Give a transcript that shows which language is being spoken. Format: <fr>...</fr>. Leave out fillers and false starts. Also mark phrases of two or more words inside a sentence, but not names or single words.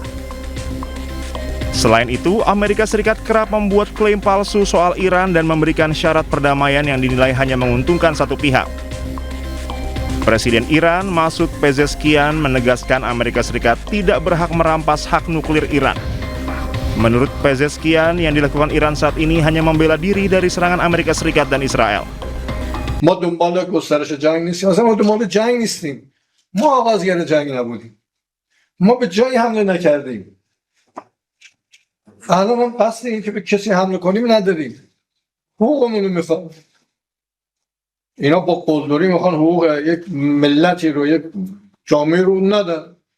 <id>Selain itu, Amerika Serikat kerap membuat klaim palsu soal Iran dan memberikan syarat perdamaian yang dinilai hanya menguntungkan satu pihak. Presiden Iran, Masoud Pezeshkian, menegaskan Amerika Serikat tidak berhak merampas hak nuklir Iran. Menurut Pezeshkian, yang dilakukan Iran saat ini hanya membela diri dari serangan Amerika Serikat dan Israel.</id> <fa>ما دنبال گسترش جنگ نیستیم، اصلا ما دنبال جنگ نیستیم. ما آغازگر جنگ نبودیم. ما به جایی حمله نکردیم. الان هم قصد این که به کسی حمله کنیم نداریم. حقوقمون رو میخوام. اینا با قلدری میخوان حقوق یک ملتی رو، یک جامعه رو ندن.</fa>